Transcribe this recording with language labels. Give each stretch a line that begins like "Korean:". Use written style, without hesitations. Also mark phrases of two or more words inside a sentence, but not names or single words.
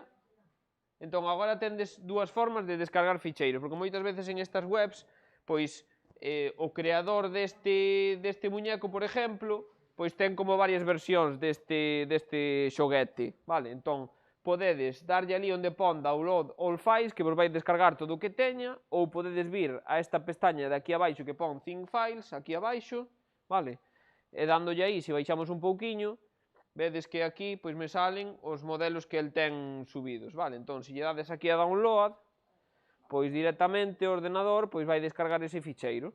Galician: Entón, agora tendes dúas formas de descargar ficheiros, porque moitas veces en estas webs, pois, o creador deste muñeco, por exemplo, pois ten como varias versións deste xoguete, vale? Entón, podedes darlle ali onde pon
English: download all files,
Galician: que vos vai descargar todo o que teña, ou podedes vir a esta pestaña de aquí abaixo que pon
English: Think Files,
Galician: aquí abaixo, vale? E dándolle aí, se baixamos un pouquiño, vedes que aquí pois me salen os modelos que el ten subidos, vale? Entón, se lle dades aquí a download, pois directamente o ordenador pois vai descargar ese ficheiro.